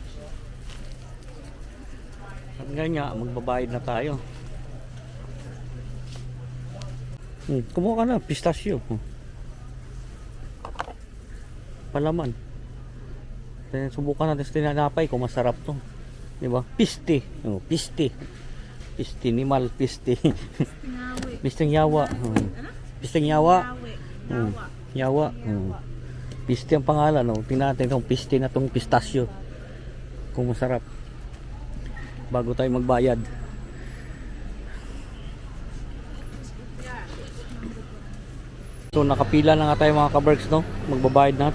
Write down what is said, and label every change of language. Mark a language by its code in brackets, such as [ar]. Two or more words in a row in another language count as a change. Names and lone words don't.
[tl] At ganyan, magbabayad na tayo. Kumuha ka na, pistachio. Palaman. Subukan natin sa tinanapay kung masarap to. Diba? [ceb] Piste. Oh, piste. Piste, nimal, piste. Pisteng yawa. Pisteng yawa. Yawa. [tl] Piste ang pangalan, no? Tingnan natin itong piste na itong pistachio. Kung masarap. Bago tayo magbayad. So nakapila na nga tayo mga kaberks, no? Magbabayad na.